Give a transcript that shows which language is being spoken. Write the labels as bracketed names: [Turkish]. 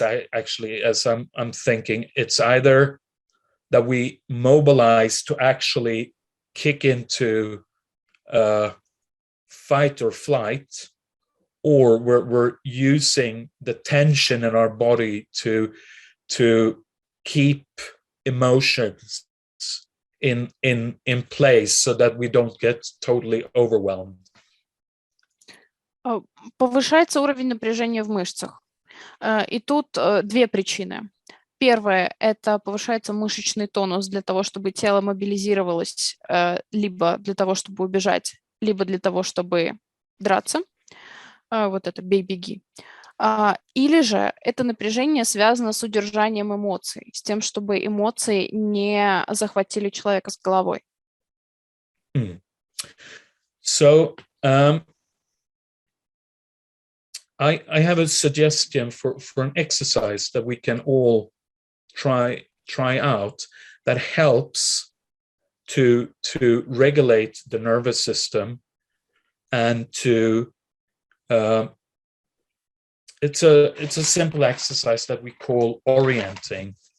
[English] As I'm thinking, it's either that we mobilize to actually kick into fight or flight, or we're using the tension in our body to keep emotions in place so that we don't get totally overwhelmed. [Russian] Повышается уровень напряжения в мышцах. И тут две причины. Первое – это повышается мышечный тонус для того, чтобы тело мобилизировалось либо для того, чтобы убежать, либо для того, чтобы драться. Вот это «бей, беги». Или же это напряжение связано с удержанием эмоций, с тем, чтобы эмоции не захватили человека с головой. [English] So, I have a suggestion for an exercise that we can all try out that helps to regulate the nervous system and to it's a simple exercise that we call orienting.